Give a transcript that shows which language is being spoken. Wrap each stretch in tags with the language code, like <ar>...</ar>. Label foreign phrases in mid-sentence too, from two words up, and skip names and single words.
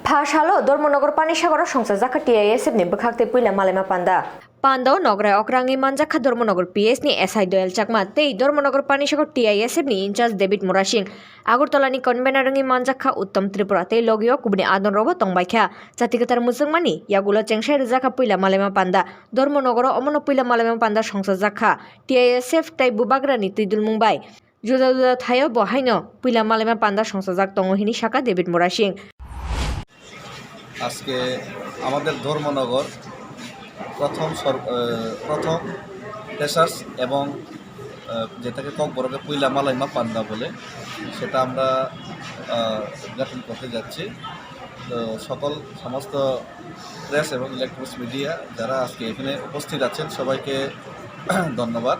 <trp>Hashalo, Dharmanagar Panisagar সংস্থা জাকা TISF ni Bukhaktwi Puila Malaima Panda. Panda nograi okrangi manjakha Dharmanagar PS ni SI Doyal Chakma tei Dharmanagar Panisagar TISF ni incharge David Morasing. Agortala ni convener ngi manjakha Uttam Tripura tei logio kubni adon robo tongbaikha. Jatikatar musungmani yagulo chengsai rijaka Puila Malaima Panda. Dharmanagar omono Puila Malaima Panda সংস্থা জাকা TISF tei bubagrani tuidul mumbai. Juda juda thayo bohaino Puila Malaima Panda সংস্থা jak tongo hini shaka David Morasing.</trp> <bn>আজকে আমাদের ধর্মনগর প্রথম ফ্রেশার্স এবং যেটাকে ককবরকে পুইলা মালাইমা পান্ডা বলে সেটা আমরা উদ্ঘাটন করতে যাচ্ছি। তো সমস্ত প্রেস এবং ইলেকট্রনিক্স মিডিয়া যারা আজকে এখানে উপস্থিত আছেন সবাইকে ধন্যবাদ।</bn>